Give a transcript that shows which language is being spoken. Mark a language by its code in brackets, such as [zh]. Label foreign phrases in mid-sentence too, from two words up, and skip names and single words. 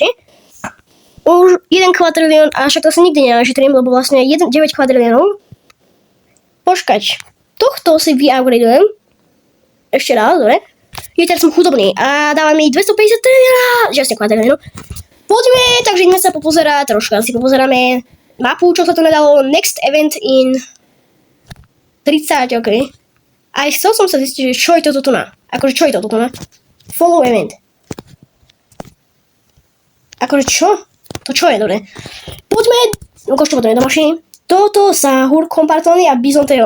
[sk] Už 1 kvadrilión, a však to sa nikdy nenašetrím, lebo vlastne 9 kvadriliónov. Počkať. Tohto si vyupgradeujem. Ešte raz, dobre. Teraz som chudobný a dáva mi 250 kvadriliónov. Poďme, takže ideme sa popozerať, troška si popozeráme mapu, čo sa to nedalo, [en] next event in 30, [sk] ok. Aj chcel som sa zistiť, že čo je toto tu na. Akože čo je toto tu na? [en] Follow event. [sk] Akože čo? To čo je, dobre. Poďme, ukážte potom do mašiny. Toto Sahur, Kompartony a Bizonteo.